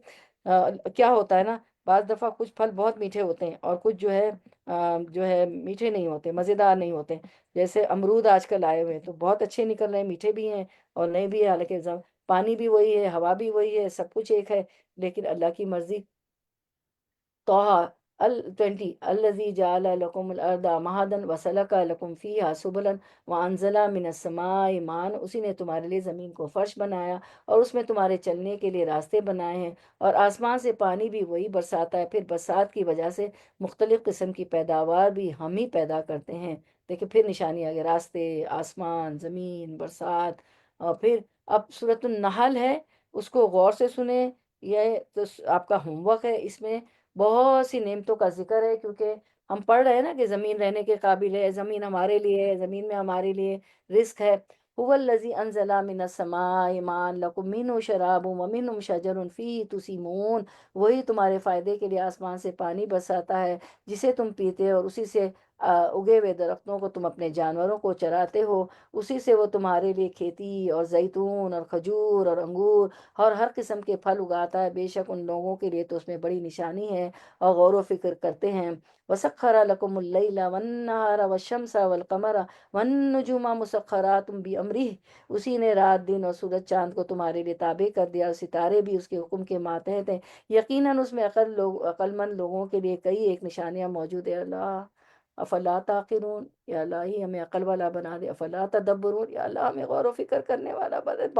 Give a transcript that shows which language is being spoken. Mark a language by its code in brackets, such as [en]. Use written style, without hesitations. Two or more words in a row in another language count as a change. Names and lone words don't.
[hi] क्या होता है ना, बाज़ दफ़ा कुछ फल बहुत मीठे होते हैं और कुछ जो है मीठे नहीं होते, मज़ेदार नहीं होते। जैसे अमरूद आजकल आए हुए हैं तो बहुत अच्छे निकल रहे हैं, मीठे भी हैं और नहीं भी है, हालांकि पानी भी वही है, हवा भी वही है, सब कुछ एक है, लेकिन अल्लाह की मर्जी। तोहा अल 20, [ar] الذي جعل لكم الأرض مهدا وسلك لكم فيها سبلا وأنزل من السماء ماء, [hi] उसी ने तुम्हारे लिए ज़मीन को फ़र्श बनाया और उसमें तुम्हारे चलने के लिए रास्ते बनाए हैं, और आसमान से पानी भी वही बरसाता है। फिर बरसात की वजह से मुख्तलिफ़ किस्म की पैदावार भी हम ही पैदा करते हैं। देखिए फिर निशानी आ गई, रास्ते, आसमान, ज़मीन, बरसात। और फिर अब सूरतुन नहल है, उसको गौर से सुने, यह तो आपका होमवर्क है। इसमें बहुत सी नेमतों का ज़िक्र है, क्योंकि हम पढ़ रहे हैं ना कि ज़मीन रहने के काबिल है, ज़मीन हमारे लिए है, ज़मीन में हमारे लिए रिज़्क है। [ar] هو الذي أنزل من السماء ماء لكم منه شراب ومنه شجر فيه تسيمون, [hi] वही तुम्हारे फ़ायदे के लिए आसमान से पानी बरसाता है जिसे तुम पीते हो, और उसी से उगे हुए दरख्तों को तुम अपने जानवरों को चराते हो, उसी से वो तुम्हारे लिए खेती और जैतून और खजूर और अंगूर और हर किस्म के फल उगाता है। बेशक उन लोगों के लिए तो उसमें बड़ी निशानी है और गौर व फिक्र करते हैं। [ar] وسخر لكم الليل والنهار والشمس والقمر والنجوم مسخرات بأمره, [hi] उसी ने रात दिन और सूरज चांद को तुम्हारे लिए ताबे कर दिया और सितारे भी उसके हुक्म के मातहत हैं। यकीनन उसमें अक्लमंद लोगों के लिए कई एक निशानियां मौजूद है। अल्लाह [ar] أفلا تعقلون, [hi] या अल्लाह ही हमें अकल वाला बना दे। [ar] أفلا تدبرون, [hi] या अल्लाह हमें गौर व फिक्र करने वाला बना दे।